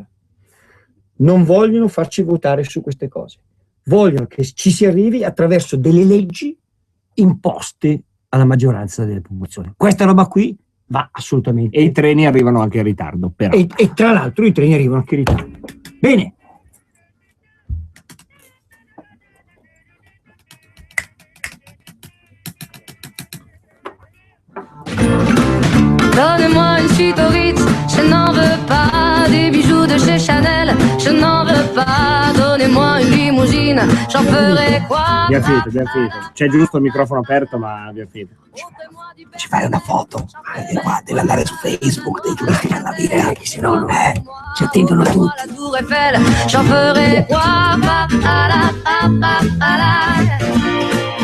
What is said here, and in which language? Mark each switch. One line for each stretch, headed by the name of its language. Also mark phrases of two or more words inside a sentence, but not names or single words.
Italian: Non vogliono farci votare su queste cose, vogliono che ci si arrivi attraverso delle leggi imposte alla maggioranza delle popolazioni. Questa roba qui va assolutamente. E i treni arrivano anche in ritardo, però. E tra l'altro i treni arrivano anche in ritardo. Bene.
French: Donnez-moi une suite au Ritz, je n'en veux pas. Des bijoux de chez Chanel, je n'en veux pas. Donnez-moi une limousine, j'en ferai quoi?
Italian: Abbiamo finito. C'è giusto il microfono aperto, ma abbiamo finito. Ci fai una foto? Qua deve andare su Facebook dei Giuristi per la Vita, che se no ci attendono tutti.
French: La Tour Eiffel, j'en ferai quoi?